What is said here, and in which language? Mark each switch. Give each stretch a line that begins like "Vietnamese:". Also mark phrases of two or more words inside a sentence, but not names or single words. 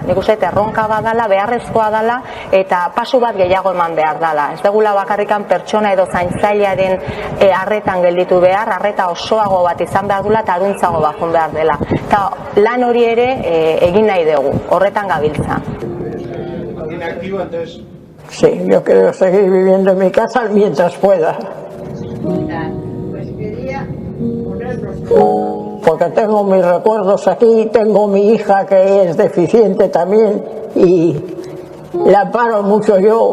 Basque: Nik uste erronka badala, beharrezkoa dala eta pasu bat gehiago eman behar dala. Ez degula bakarrikan pertsona edo zaintzailearen arretan gelditu behar, arreta osoago bat izan behar dula eta aruntzago bajun behar dela. Eta lan hori ere egin nahi dugu, horretan gabiltza.
Spanish: Sí, yo quiero seguir viviendo en mi casa mientras pueda. Porque tengo mis recuerdos aquí, tengo mi hija que es deficiente también y la amparo mucho yo.